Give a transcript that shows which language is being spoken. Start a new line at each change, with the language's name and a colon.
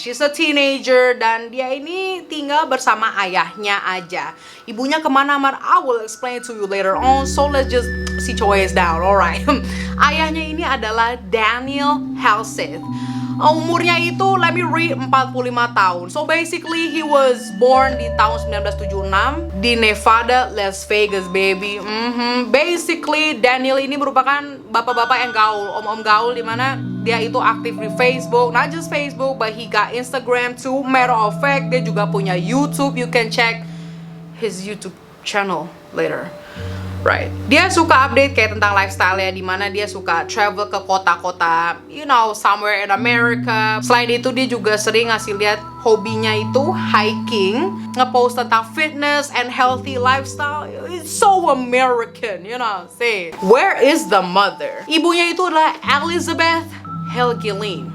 English: She's a teenager
Indonesian: dan dia ini tinggal bersama ayahnya aja. Ibunya kemana-mana,
English: I will explain to you later on. So let's just sit your ass down, alright.
Indonesian: Ayahnya ini adalah Daniel Halseth. Umurnya itu,
English: let me read,
Indonesian: 45 tahun.
English: So basically, he was born
Indonesian: di tahun 1976
English: di Nevada, Las Vegas, baby.
Indonesian: Basically, Daniel ini merupakan bapak-bapak yang gaul, om-om gaul, dimana dia itu aktif di Facebook.
English: Not just Facebook, but he got Instagram too. Matter of fact,
Indonesian: dia juga punya
English: YouTube. You can check his YouTube channel later.
Indonesian: Right. Dia suka update kayak tentang lifestyle-nya, dimana dia suka travel ke kota-kota,
English: you know, somewhere in America.
Indonesian: Selain itu dia juga sering ngasih lihat hobinya itu hiking, ngepost tentang
English: fitness and healthy lifestyle. It's so American, you know. Say, where is the mother?
Indonesian: Ibunya itu adalah Elizabeth Helgelien.